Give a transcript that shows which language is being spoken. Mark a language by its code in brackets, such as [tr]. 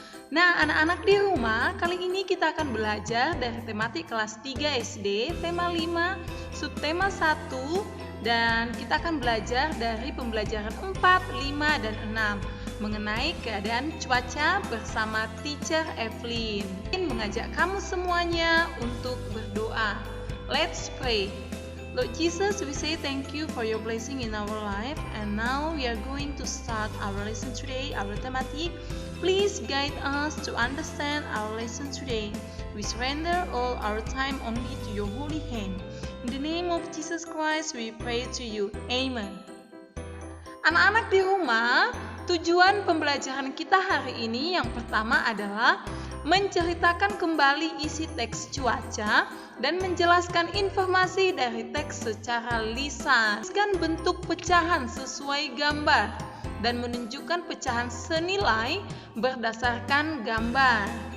[id] Nah, anak-anak di rumah, kali ini kita akan belajar dari tematik kelas 3 SD, tema 5, subtema 1, dan kita akan belajar dari pembelajaran 4, 5, dan 6 mengenai keadaan cuaca bersama Teacher Evelyn. Ingin mengajak kamu semuanya untuk berdoa. [en] Let's pray. Lord Jesus, we say thank you for your blessing in our life, and now we are going to start our lesson today, our thematic. Please guide us to understand our lesson today. We surrender all our time only to your holy hand. In the name of Jesus Christ, we pray to you. Amen. [id] Anak-anak di rumah, tujuan pembelajaran kita hari ini yang pertama adalah menceritakan kembali isi teks cuaca dan menjelaskan informasi dari teks secara lisan. Bentuk pecahan sesuai gambar dan menunjukkan pecahan senilai berdasarkan gambar.